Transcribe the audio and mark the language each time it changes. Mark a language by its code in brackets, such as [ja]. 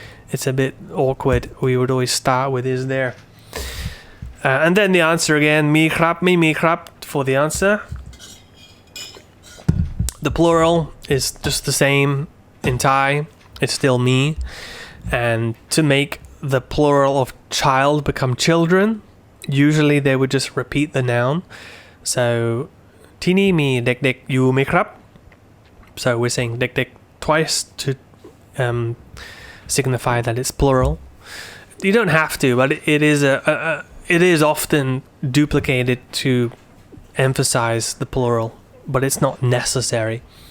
[en] It's a bit awkward. We would always start with is there, and then the answer again, mi krap, mi krap for the answer. The plural is just the same in Thai. It's still me. And to make the plural of child become children, usually they would just repeat the noun. [th] So,ที่นี่มีเด็กๆอยู่ไหมครับ? [en] So we're saying เด็กๆ twice to signify that it's plural. You don't have to, but it is often duplicated to emphasize the plural, but it's not necessary.